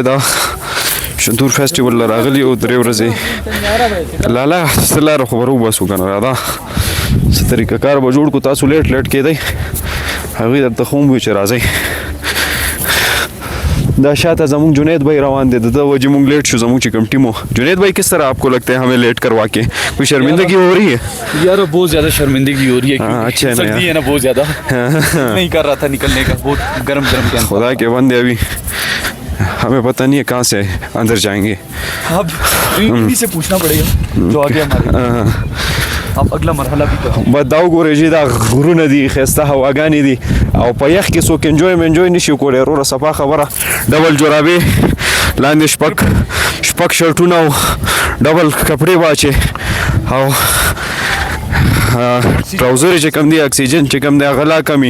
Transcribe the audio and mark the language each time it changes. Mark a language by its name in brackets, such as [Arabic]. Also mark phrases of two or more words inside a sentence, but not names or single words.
[Pashto] دا شندور فیسټیول له راغلي او 3 ورځې. لالا څه لاره خو به راوباسو که نه؟ راځه څه طریقه کار به جوړ کړو. تاسو لیټ کېدئ، هغوی درته خو هم وي چې راځئ. دا شاته زموږ جنید بھائی روان دے، دا وجہ مونگ لیٹ شو زموږ چې کوم ټیم ہو. [Urdu] جنید بھائی کس طرح آپ کو لگتا ہے ہمیں لیٹ کروا کے کوئی شرمندگی ہو رہی ہے؟ یار بہت زیادہ شرمندگی ہو رہی ہے. اچھا سردی ہے نا بہت زیادہ، نہیں کر رہا تھا نکلنے کا، بہت گرم خدا کے بندے ابھی ہمیں پتہ نہیں ہے کہاں سے اندر جائیں گے. اب انہیں سے پوچھنا پڑے گا جو آگے ہمارے. اب اگلا مرحله بھی تو [Pashto] بداو ګورې چې دا غرونه دي، ښایسته هواګانې دي او په یخ کې څوک انجوی نشي کولی. وروره صفا خبره، ډبل جرابې لاندې شپږ شرټونه او ډبل کپړې واچې او ټراوزرې چې کوم دي، اکسیجن چې کوم دی هغه لا کمي.